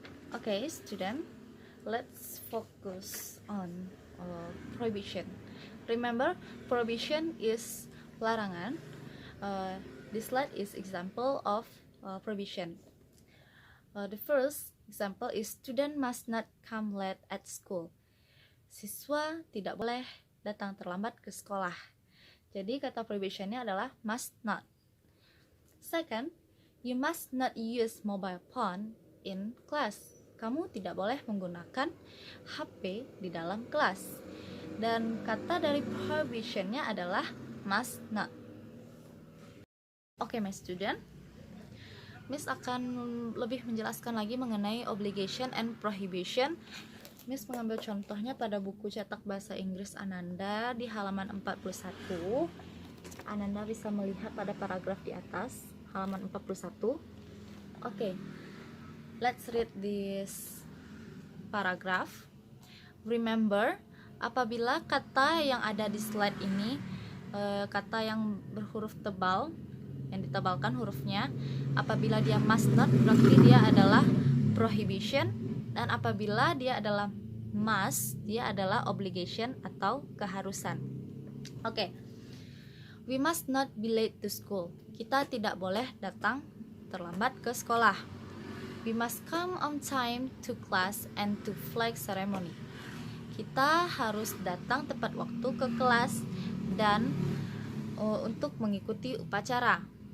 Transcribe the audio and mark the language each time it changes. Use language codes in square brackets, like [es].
[en] Okay, student, let's focus on prohibition. Remember, prohibition is larangan. This slide is example of prohibition. The first example is student must not come late at school. [id] Siswa tidak boleh datang terlambat ke sekolah. Jadi kata prohibitionnya adalah must not. [en] Second, you must not use mobile phone in class. [id] Kamu tidak boleh menggunakan HP di dalam kelas. Dan kata dari prohibitionnya adalah must not. Oke, [en] my student, [id] Miss akan lebih menjelaskan lagi mengenai obligation and prohibition. Miss mengambil contohnya pada buku cetak bahasa Inggris Ananda di halaman 41. Ananda bisa melihat pada paragraf di atas, halaman 41. [en] Oke, let's read this paragraph. Remember, [id] apabila kata yang ada di slide ini, kata yang berhuruf tebal, yang ditebalkan hurufnya, apabila dia must not, berarti dia adalah prohibition, dan apabila dia adalah must, dia adalah obligation atau keharusan. Oke. [en] We must not be late to school. [id] Kita tidak boleh datang terlambat ke sekolah. [en] We must come on time to class and to flag ceremony. [id] Kita harus datang tepat waktu ke kelas dan untuk mengikuti upacara.